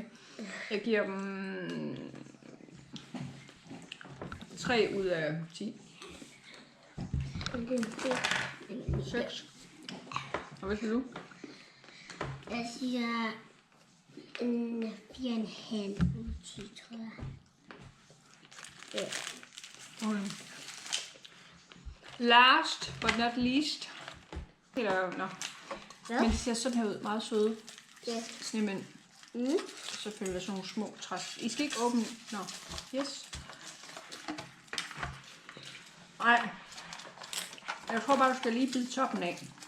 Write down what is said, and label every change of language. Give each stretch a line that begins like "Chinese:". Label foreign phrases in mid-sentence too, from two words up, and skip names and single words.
Danish: Jeg giver dem 3 ud af 10. Jeg giver en 4. 6. Og hvad siger du? Jeg siger en 4,5 ud af 10, tror jeg. Ja.
English: Okay. Last but not least.
Danish: Eller, nå. Hvad? Men de ser sådan her ud. Meget søde. Ja. Snemænd. Selvfølgelig sådan nogle små træs. I skal ikke åbne. Nå. Yes. Nej. Jeg tror bare, du skal lige bide toppen af.